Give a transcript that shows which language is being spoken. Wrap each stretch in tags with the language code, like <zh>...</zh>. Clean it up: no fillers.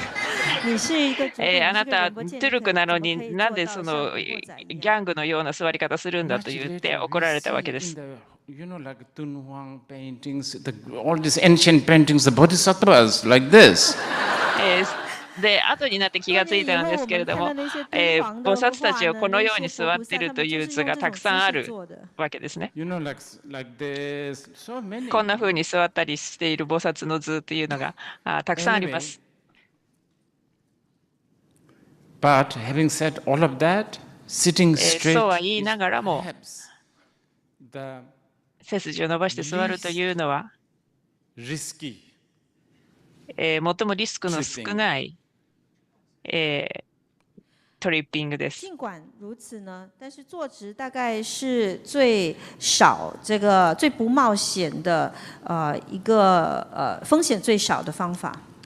<ja>あなた、トゥルクなのになんでそのギャングのような座り方するんだと言って怒られたわけです。</ja> <en>You know, like Dunhuang paintings, all these ancient paintings, the bodhisattvas like this.</en> <ja>で、後になって気がついたんですけれども、菩薩たちをこのように座っているという図がたくさんあるわけですね。こんな風に座ったりしている菩薩の図というのがたくさんあります。</ja> <en>But having said all of that, sitting straight</en> <ja>そうは言いながらも、背筋を伸ばして座るというのは、最もリスクの少ないトリッピングです。</ja> <zh>尽管如此呢，但是坐直大概是最少最不冒险的一个风险最少的方法。</zh>